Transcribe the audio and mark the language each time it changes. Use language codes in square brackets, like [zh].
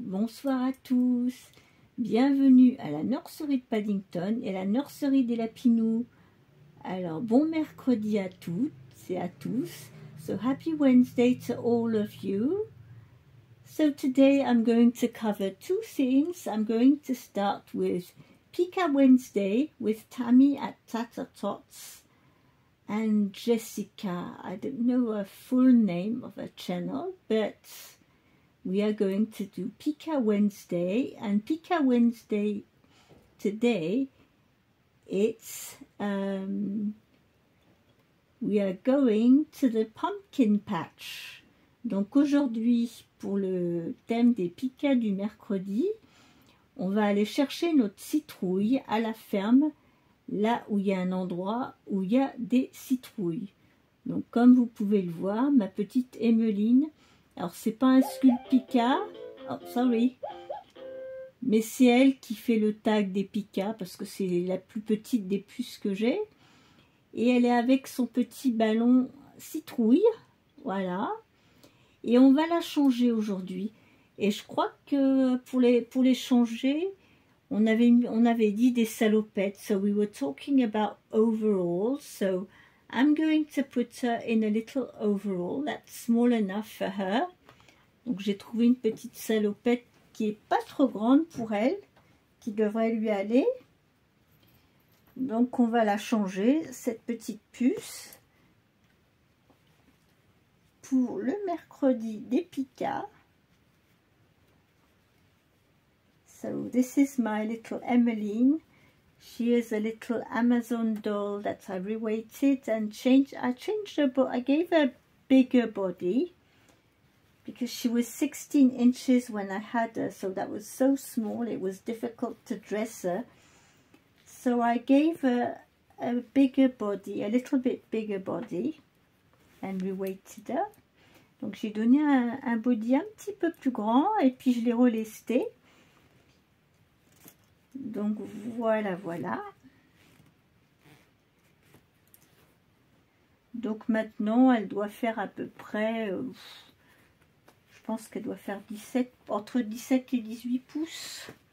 [fr] Bonsoir à tous, bienvenue à la nurserie de Paddington et la nurserie des Lapinous. Alors bon mercredi à toutes et à tous. [en] So happy Wednesday to all of you. So today I'm going to cover two things. I'm going to start with Pika Wednesday with Tammy at Tata Tots and Jessica. I don't know a full name of a channel, but we are going to do Pika Wednesday. And Pika Wednesday today, it's we are going to the pumpkin patch. [fr] Donc aujourd'hui, pour le thème des Pika du mercredi, on va aller chercher notre citrouille à la ferme, là où il y a un endroit où il y a des citrouilles. Donc comme vous pouvez le voir, ma petite Emmeline, alors c'est pas un sculpte Pika, [en] oh sorry, [fr] mais c'est elle qui fait le tag des Pika parce que c'est la plus petite des puces que j'ai. Et elle est avec son petit ballon citrouille, voilà. Et on va la changer aujourd'hui. Et je crois que pour les changer, on avait dit des salopettes. [en] So we were talking about overalls. So I'm going to put her in a little overall. That's small enough for her. [fr] Donc j'ai trouvé une petite salopette qui est pas trop grande pour elle, qui devrait lui aller. Donc on va la changer, cette petite puce, pour le mercredi des Pika. [en] So this is my little Emmeline. She is a little Amazon doll that I reweighted and changed. I changed her, but I gave her a bigger body because she was 16 inches when I had her, so that was so small it was difficult to dress her. So I gave her a bigger body, a little bit bigger body, and reweighted her. [fr] Donc j'ai donné un body un petit peu plus grand et puis je l'ai relesté. Donc voilà, voilà. Donc maintenant elle doit faire à peu près, je pense qu'elle doit faire entre 17 et 18 pouces.